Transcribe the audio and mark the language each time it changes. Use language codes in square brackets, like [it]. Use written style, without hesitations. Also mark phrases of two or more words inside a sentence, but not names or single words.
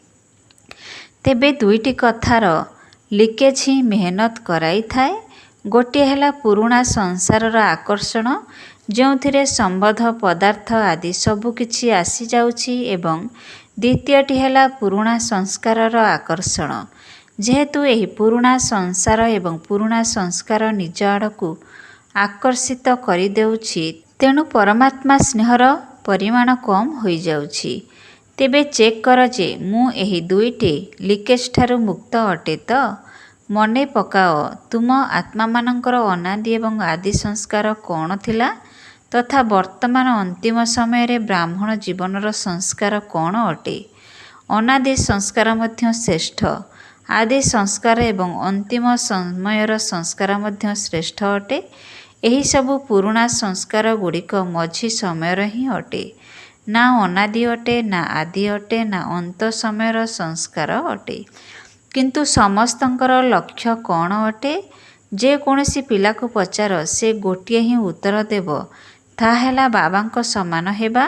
[or] ତେବେ ଦୁଇଟି କଥାର ଲିକେଜ ହିଁ ମେହନତ କରାଇ ଥାଏ। ଗୋଟେ ହେଲା ପୁରୁଣା ସଂସାରର ଆକର୍ଷଣ, ଯେଉଁଥିରେ ସମ୍ବନ୍ଧ ପଦାର୍ଥ ଆଦି ସବୁ କିଛି ଆସି ଯାଉଛି, ଏବଂ ଦ୍ୱିତୀୟଟି ହେଲା ପୁରୁଣା ସଂସ୍କାରର ଆକର୍ଷଣ, ଯେହେତୁ ଏହି ପୁରୁଣା ସଂସାର ଏବଂ ପୁରୁଣା ସଂସ୍କାର ନିଜ ଆଡ଼କୁ ଆକର୍ଷିତ କରି ଦେଉଛି, ତେଣୁ ପରମାତ୍ମା ସ୍ନେହର ପରିମାଣ କମ ହୋଇ ଯାଉଛି। ତେବେ ଚେକ କର ଯେ ମୁଁ ଏହି ଦୁଇଟି ଲିକେଜ ଠାରୁ ମୁକ୍ତ ଅଟେ ତ। ମନେ ପକାଅ ତୁମ ଆତ୍ମା ମାନଙ୍କର ଅନାଦି ଏବଂ ଆଦି ସଂସ୍କାର କେଉଁ ଥିଲା, ତଥା ବର୍ତ୍ତମାନ ଅନ୍ତିମ ସମୟ ରେ ବ୍ରାହ୍ମଣ ଜୀବନର ସଂସ୍କାର କେଉଁ ଅଟେ। ଅନାଦି ସଂସ୍କାର ମଧ୍ୟ ଶ୍ରେଷ୍ଠ, ଆଦି ସଂସ୍କାର ଏବଂ ଅନ୍ତିମ ସମୟର ସଂସ୍କାର ମଧ୍ୟ ଶ୍ରେଷ୍ଠ ଅଟେ। ଏହି ସବୁ ପୁରୁଣା ସଂସ୍କାର ଗୁଡ଼ିକ ମଝି ସମୟର ହିଁ ଅଟେ। ନା ଅନାଦି ଅଟେ, ନା ଆଦି ଅଟେ, ନା ଅନ୍ତ ସମୟର ସଂସ୍କାର ଅଟେ। କିନ୍ତୁ ସମସ୍ତଙ୍କର ଲକ୍ଷ୍ୟ କ'ଣ ଅଟେ? ଯେକୌଣସି ପିଲାକୁ ପଚାର, ସେ ଗୋଟିଏ ହିଁ ଉତ୍ତର ଦେବ, ତାହା ହେଲା ବାବାଙ୍କ ସମାନ ହେବା।